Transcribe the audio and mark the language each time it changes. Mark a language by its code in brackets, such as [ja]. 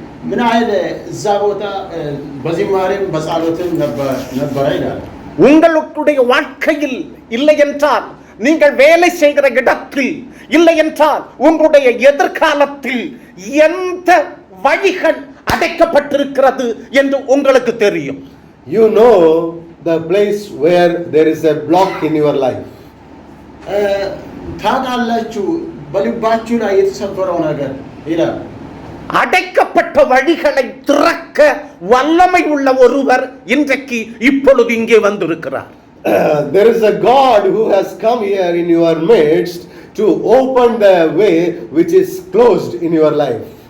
[am] ምን አይል እዛ ቦታ በዝማሬም በጸሎትም ነበረ ይላል። [ta] உங்களுடைய வாழ்க்கையில் இல்லை என்றால், நீங்கள் வேலை செய்கிற இடத்தில் இல்லை என்றால், உங்களுடைய எதிர்காலத்தில் எந்த வழிகள் அடைக்கப்பட்டிருக்கிறது என்று உங்களுக்கு தெரியும். [en] you know the place where there is a block in your life. [am] ታውቃላችሁ በልባችሁ ላይ የተሰበረው ነገር ይላል። [ta] அடைக்கப்பட்ட வழிகளை திறக்க வல்லமை உள்ள ஒருவர் இன்றைக்கு இப்பொழுது இங்கே வந்திருக்கிறார். [en] There is a God who has come here in your midst to open the way which is closed in your life.